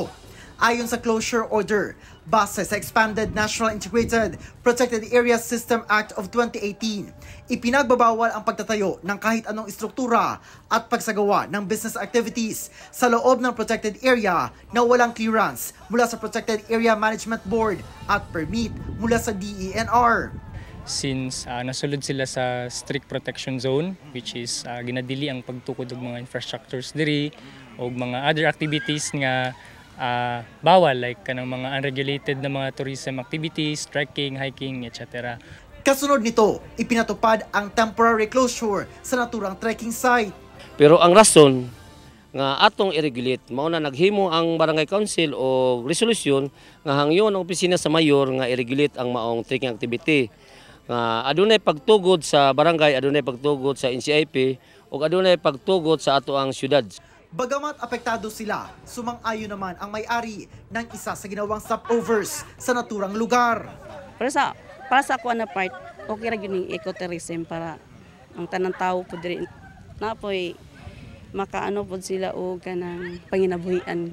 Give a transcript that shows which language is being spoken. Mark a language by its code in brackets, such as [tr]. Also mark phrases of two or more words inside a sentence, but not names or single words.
[tl] Ayon sa closure order, base sa Expanded National Integrated Protected Area System Act of 2018, ipinagbabawal ang pagtatayo ng kahit anong estruktura at pagsagawa ng [en] business activities [tl] sa loob ng protected area na walang clearance mula sa Protected Area Management Board at permit mula sa DENR. [ceb] Since nasulod sila sa [en] strict protection zone, which is [ceb] ginadili ang pagtukod ng mga infrastructures diri o mga [en] other activities [ceb] nga bawal, like kanang mga unregulated na mga [en] tourism activities, trekking, hiking, etc. [tl] Kasunod nito, ipinatupad ang temporary closure sa naturang trekking site. [ceb] Pero ang rason nga atong i-regulate, mao na naghimo ang Barangay Council o resolusyon nga hangyon ang opisina sa mayor nga i-regulate ang maong [en] trekking activity. [ceb] Adunay pagtugod sa barangay, adunay pagtugod sa NCIP, o adunay pagtugod sa ato ang syudad. [tl] Bagamat apektado sila, sumang-ayon naman ang may-ari ng isa sa ginawang stopovers sa naturang lugar. [ceb] Para sa ako na part, okay ra gyud yung ecotourism para ang tanang tao po diri na po'y makaano po sila o kanang panginabuhian.